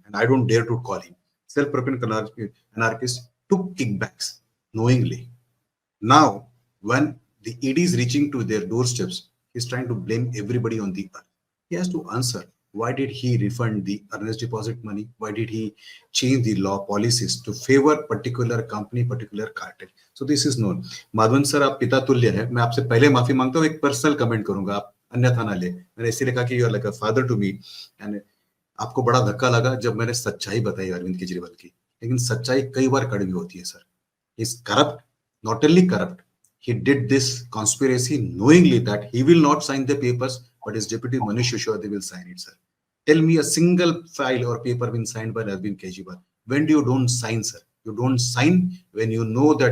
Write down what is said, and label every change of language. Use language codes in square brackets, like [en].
[en] And I don't dare to call him. Self-proclaimed anarchist took kickbacks knowingly. Now, when the ED is reaching to their doorsteps, he's trying to blame everybody on the earth. He has to answer. Why did he refund the earnest deposit money? Why did he change the law policies to favor particular company, particular cartel? So this is known. [hi] Madhavan sir, आप पिता तुल्य है. मैं आपसे पहले माफी मांगता हूँ, एक पर्सनल कमेंट करूंगा, आप अन्यथा ना ले. मैंने इसीलिए कहा कि [en] You are like a father to me. And [hi] आपको बड़ा धक्का लगा जब मैंने सच्चाई बताई अरविंद केजरीवाल की, लेकिन सच्चाई कई बार कड़वी होती है sir. [en] Is corrupt, not only corrupt, he did this conspiracy knowingly that he will not sign the papers, but his deputy Manish Shishodhi will sign it, sir. Tell me a single file or paper been signed by Arvind Kejriwal. When do you don't sign, sir? You don't sign when you know that signing may lead to arrest. So this man should be arrested,